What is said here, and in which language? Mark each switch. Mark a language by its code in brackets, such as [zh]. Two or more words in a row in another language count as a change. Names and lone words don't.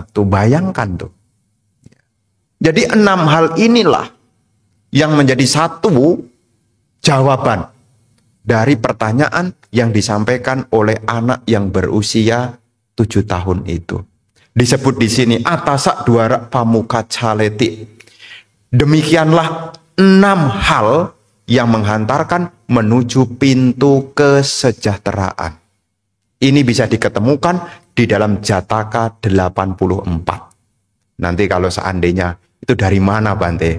[id] Tuh bayangkan tuh. Jadi 6 hal inilah yang menjadi satu jawaban dari pertanyaan yang disampaikan oleh anak yang berusia 7 tahun itu. Disebut di sini [pi] atasak duara pamuka caleti. [id] Demikianlah 6 hal yang menghantarkan menuju pintu kesejahteraan. Ini bisa diketemukan di dalam Jataka 84. Nanti kalau seandainya itu dari mana Bante?